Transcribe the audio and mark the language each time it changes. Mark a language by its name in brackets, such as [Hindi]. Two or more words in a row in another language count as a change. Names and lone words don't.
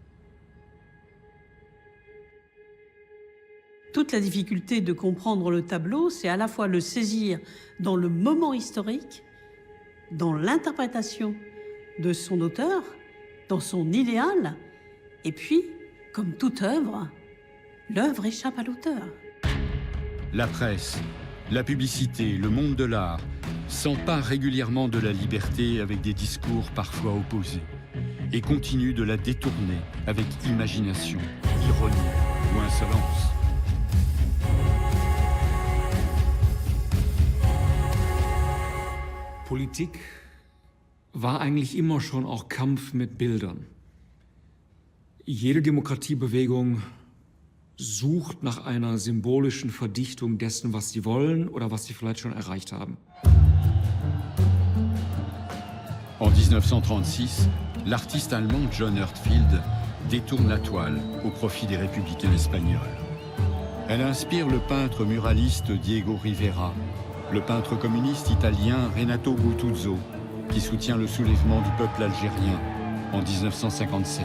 [French] Toute la difficulté de comprendre le tableau, c'est à la fois le saisir dans le moment historique, dans l'interprétation de son auteur, dans son idéal, et puis, comme toute œuvre, l'œuvre échappe à l'auteur. La presse, la publicité, le monde de l'art s'emparent régulièrement de la liberté avec des discours parfois opposés et continuent de la détourner avec imagination, ironie ou insolence. [German] Politik war eigentlich immer schon auch Kampf mit Bildern. Jede Demokratiebewegung sucht nach einer symbolischen Verdichtung dessen, was sie wollen oder was sie vielleicht schon erreicht haben. [French] En 1936, l'artiste allemand John Herzfeld détourne la toile au profit des républicains espagnols. Elle inspire le peintre muraliste Diego Rivera, le peintre communiste italien Renato Guttuso, qui soutient le soulèvement du peuple algérien en 1957.